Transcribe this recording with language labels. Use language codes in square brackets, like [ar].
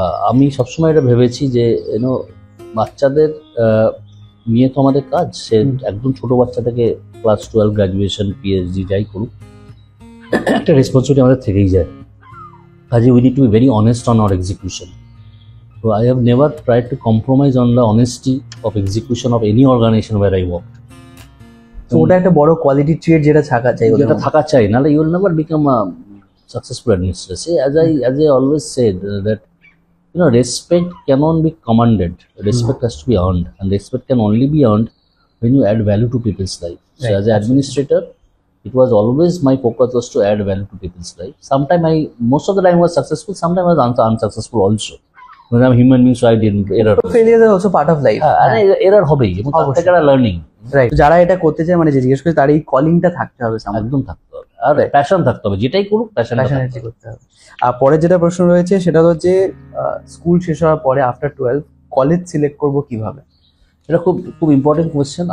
[bn] আমি সবসময় এটা ভেবেছি যে বাচ্চাদের নিয়ে তো আমাদের কাজ, সে একদম ছোটো বাচ্চা থেকে ক্লাস 12 গ্র্যাজুয়েশন পিএইচডি যাই করুক, একটা রেসপন্সিবিলিটি আমাদের থেকেই যায়। [en] কাজে we need to be very honest on our execution. So I have never tried to compromise on the honesty of execution of any organization where I work. [bn] তো ওটা একটা বড় কোয়ালিটি ট্রেট যেটা থাকা চাই, যেটা থাকা চাই, নাহলে [en] you will never become a successful administrator. See, as I always said that respect cannot be commanded. Respect has to be earned, and respect can only be earned when you add value to people's life. So Right. as an administrator, it was always my focus was to add value to people's life. Sometimes most of the time was successful, sometimes I was unsuccessful also. When I'm a human being, so I didn't error. Failure is also part of life. [bn] Error হবেই, এবং তার থেকে একটা learning right, যারা এটা করতে চায় মানে যে জিজ্ঞেস করে তার এই কলিংটা থাকতে হবে, একদম থাকতে হবে, আর প্যাশন থাকতে হবে, যেটাই করুক প্যাশন প্যাশনেটলি করতে হবে। আর পরের যেটা প্রশ্ন রয়েছে সেটা হচ্ছে স্কুল শেষ হওয়ার পরে আফটার 12 কলেজ সিলেক্ট করব কিভাবে? এটা খুব খুব ইম্পর্টেন্ট কোয়েশ্চেন।